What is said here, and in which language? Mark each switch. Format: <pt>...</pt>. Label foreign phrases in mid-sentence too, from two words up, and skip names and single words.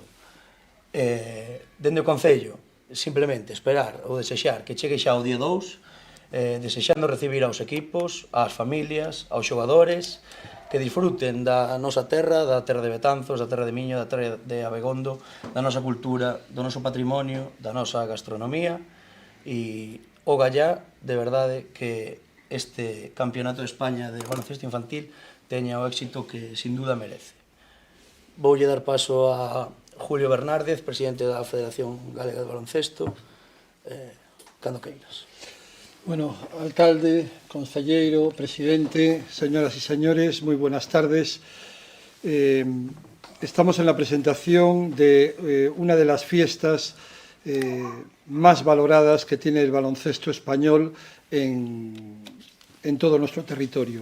<gl>Dende o Concello, simplemente esperar ou desexar que chegue xa o día 2, desexando recibir aos equipos, ás familias, aos xogadores, que disfruten da nosa terra, da terra de Betanzos, da terra de Miño, da terra de Abegondo, da nosa cultura, do noso patrimonio, da nosa gastronomía, e o gallá, de verdade, que este Campeonato de España de baloncesto infantil teña o éxito que</gl> <es>sin duda</es> <gl>merece. Voulle dar paso a Julio Bernárdez, presidente da Federación Galega de Baloncesto, cando queiras. Bueno, alcalde, concelleiro,</gl> <es>presidente, señoras y señores, muy buenas tardes. Estamos en la presentación de una de las fiestas más valoradas que tiene el baloncesto español en todo nuestro territorio.</es>